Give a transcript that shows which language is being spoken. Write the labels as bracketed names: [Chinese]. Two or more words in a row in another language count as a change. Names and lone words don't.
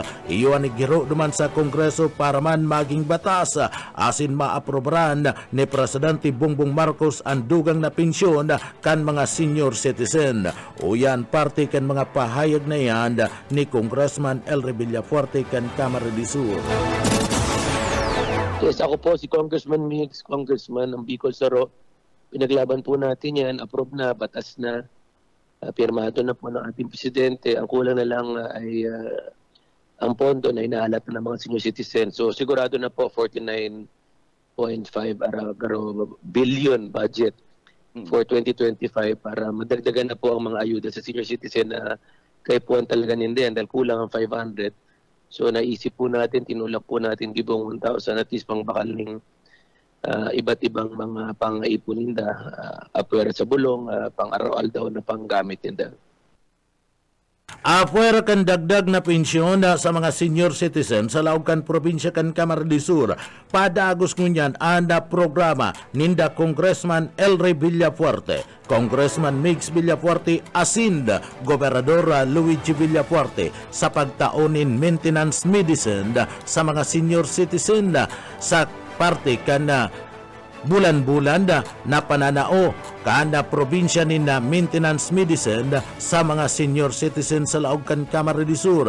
[Bikol] Iyo ang giro duman sa Kongreso para man maging batas asin maaprobaran ni Presidente Bongbong Marcos ang dugang na pensyon kan mga [English] senior citizen. [Bikol] O yan parte kan mga pahayag na yan ni Congressman Elry Villapuerte kan Camarines Sur. [Filipino] Yes, ako po si Congressman Mix, Congressman ng Bicol Saro, pinaglaban po natin yan, approve na, batas na, pirmado na po ng ating presidente. Ang kulang na lang ay ang pondo na inaalat na ng mga [English] senior citizens. [Filipino] So sigurado na po 49.5 [English] billion budget for 2025 [Filipino] para madagdagan na po ang mga ayuda sa [English] senior citizen [Filipino] na kaipuan talaga nindiyan dahil kulang ang 500. So naisip po natin, tinulak po natin gibong 1,000 [English] at least [Filipino] pang bakal ng iba't ibang mga pang-ipon ninda, apwera sa bulong, pang-aral daw na panggamit ninda. [Bikol] Apwera kan dagdag na pensyon sa mga [English] senior citizen [Bikol] sa laog kan probinsya kan Camarines Sur. Padagos ngunyan anda programa ninda Congressman Elry Villafuerte, Congressman Mix Villafuerte asin Gobernador Luigi Villafuerte sa pagtaonin [English] maintenance medicine [Bikol] sa mga [English] senior citizen [Bikol] sa parte kan bulan-bulan na pananao kada probinsya ni na [English] maintenance medicine [Bikol] sa mga [English] senior citizen [Bikol] sa laog kan Camarines Sur.